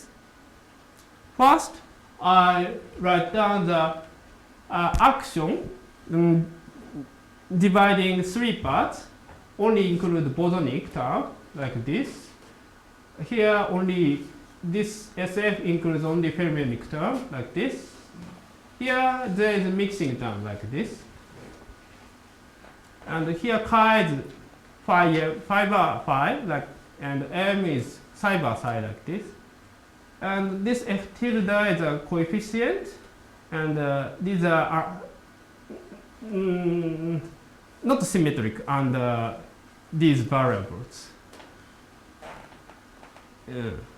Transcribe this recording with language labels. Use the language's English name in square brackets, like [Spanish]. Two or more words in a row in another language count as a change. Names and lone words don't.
[English] First, I write down the action dividing three parts, only include bosonic term like this. Here only this SF includes only fermionic term like this. Here there is a mixing term like this. And here chi is phi bar phi like, and m is psi bar psi like this. And this F tilde is a coefficient, and these are not symmetric under these variables. Yeah.